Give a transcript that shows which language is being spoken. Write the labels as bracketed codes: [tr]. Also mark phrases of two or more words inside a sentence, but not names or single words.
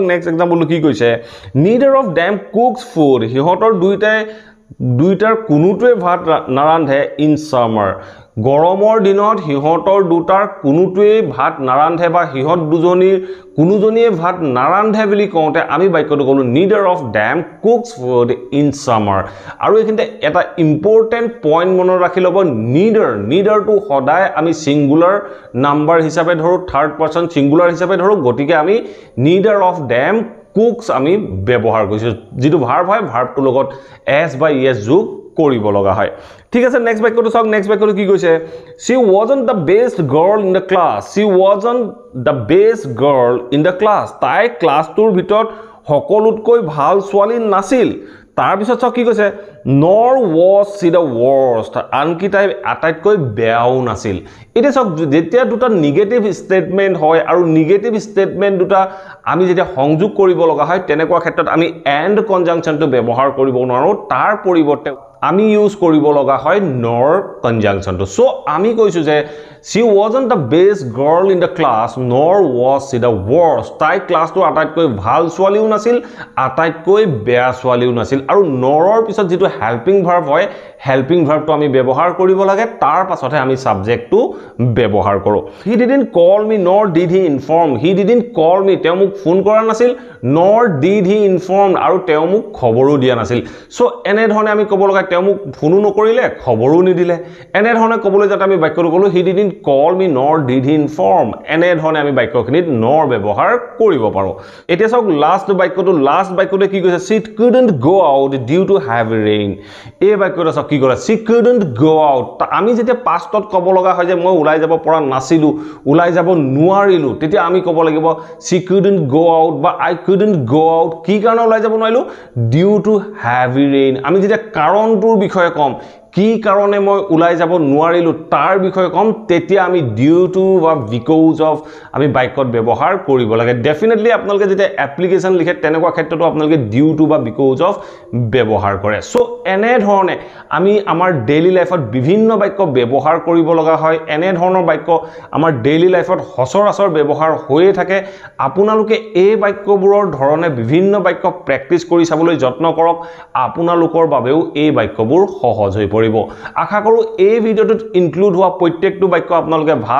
[en] next example [as] কি কৈছে [en] neither of them cooks food [as] হিহতৰ দুইটাৰ কোনোটোৱে ভাত নাৰান্ধে [en] in summer [as] গৰমৰ দিনত হিহতৰ দুটাৰ কোনোটোৱে ভাত নাৰান্ধে বা হিহত কোনোজনীয়ে ভাত নাৰান্ধে বুলি কওঁতে আমি বাক্যটো ক'লো [en] neither of them cooks food in summer [as] আৰু এখিনতে এটা [en] important point [as] মনত ৰাখি ল'ব neither টো সদায় আমি [en] singular number [as] হিচাপে ধৰো [en] third person singular [as] হিচাপে ধৰো গতিকে আমি [en] neither of them cooks [as] আমি ব্যৱহাৰ কৰিছো যেটো ভাৰ্ব হয় ভাৰ্বটোৰ লগত s বা es যোগ কৰিব লগা হয় ঠিক আছে নেক্সট বাক্যটো চাওক নেক্সট বাক্যটো কি কৈছে [en] she wasn't the best girl in the class [as] তাই ক্লাছটোৰ ভিতৰত সকলোতকৈ ভাল ছোৱালী নাছিল তাৰ পিছত চাওক কি কৈছে [en] nor was she the worst [as] আনকি তাই আটাইতকৈ বেয়াও নাছিল এটা চাওক যেতিয়া দুটা [en] negative statement [as] হয় আৰু [en] negative statement [as] দুটা আমি যেতিয়া সংযোগ কৰিব লগা হয় তেনেকুৱা ক্ষেত্ৰত আমি and কনজাংশনটো ব্যৱহাৰ কৰিব নোৱাৰো তাৰ পৰিৱৰ্তে আমি ইউজ কৰিব লগা হয় nor কনজাংশনটো সো আমি কৈছো যে [en] she wasn't the best girl in the class nor was she the worst [as] তাই ক্লাছটো আটাইতকৈ ভাল ছোৱালীও নাছিল আটাইতকৈ বেয়া ছোৱালীও নাছিল আৰু norৰ পিছত যেটো [en] helping verb [as] হয় [en] helping verb [as] আমি ব্যৱহাৰ কৰিব লাগে তাৰ পাছতহে আমি সাবজেক্টটো ব্যৱহাৰ কৰো [en] he didn't call me nor did he inform he didn't call me [as] তেওঁ মোক ফোন কৰা নাছিল [en] nor did he inform [as] আৰু তেওঁ মোক খবৰো দিয়া নাছিল সো এনে ধৰণে আমি ক'ব লগা তেওঁ মোক ফোনো নকৰিলে খবৰো নিদিলে এনে ধৰণে ক'বলৈ যাতে আমি বাক্যটো ক'লো [en] he didn't call me nor did he inform [as] এনে ধৰণে আমি বাক্যখিনিত nor ব্যৱহাৰ কৰিব পাৰো এতিয়া চাওক লাষ্ট বাক্যটো কি কৈছে [en] she couldn't go out due to heavy rain [as] এই বাক্যটো চাওক কি কৰে [en] she couldn't go out [as] আমি যেতিয়া পাষ্টত ক'ব লগা হয় যে মই ওলাই যাব পৰা নাছিলো ওলাই যাব নোৱাৰিলো তেতিয়া আমি ক'ব লাগিব [en] she couldn't go out [as] বা [en] I couldn't go out [as] কি কাৰণে ওলাই যাব নোৱাৰিলো due [en] to heavy rain [as] আমি যেতিয়া কাৰণটোৰ বিষয়ে কম কি কাৰণে মই ওলাই যাব নোৱাৰিলো তাৰ বিষয়ে কম তেতিয়া আমি [en] due to [as] বা [en] because of [as] আমি বাক্যত ব্যৱহাৰ কৰিব লাগে ডেফিনেটলি আপোনালোকে যেতিয়া এপ্লিকেশন লিখে তেনেকুৱা ক্ষেত্ৰতো আপোনালোকে [en] due to [as] বা because of ব্যৱহাৰ কৰে সো এনে ধৰণে আমি আমাৰ [en] daily life [as] বিভিন্ন বাক্য ব্যৱহাৰ কৰিব লগা হয় এনে ধৰণৰ বাক্য আমাৰ [en] daily life [as] সচৰাচৰ ব্যৱহাৰ হৈয়ে থাকে আপোনালোকে এই বাক্যবোৰৰ ধৰণে বিভিন্ন বাক্য প্ৰেক্টিস কৰি চাবলৈ যত্ন কৰক আপোনালোকৰ বাবেও এই বাক্যবোৰ সহজ হৈ পৰিব আশা কৰো এই ভিডিওটোত ইনক্লুড হোৱা প্ৰত্যেকটো বাক্য আপোনালোকে ভাল